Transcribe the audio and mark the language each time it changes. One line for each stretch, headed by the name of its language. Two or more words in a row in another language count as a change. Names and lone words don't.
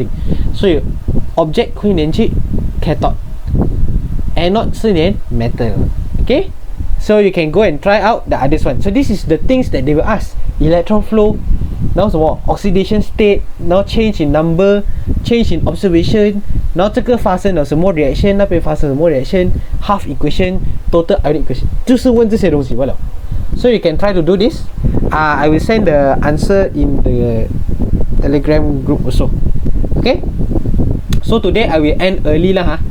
Chinese: 所以 object 会粘去 cathode， anode 是粘 metal。Okay?
English: So you can go and try out the others one. So this is the things that they will ask. Electron flow，
Chinese: 然后什么
English: oxidation state，然后 change in number，change in observation，
Chinese: 然后这个发生了什么 reaction， 那边发生什么 reaction，
English: half equation，total ionic equation，
Chinese: 就是问这些东西罢了。
English: So you can try to do this. I will send the answer in the Telegram group also. Okay? So today I will end early lah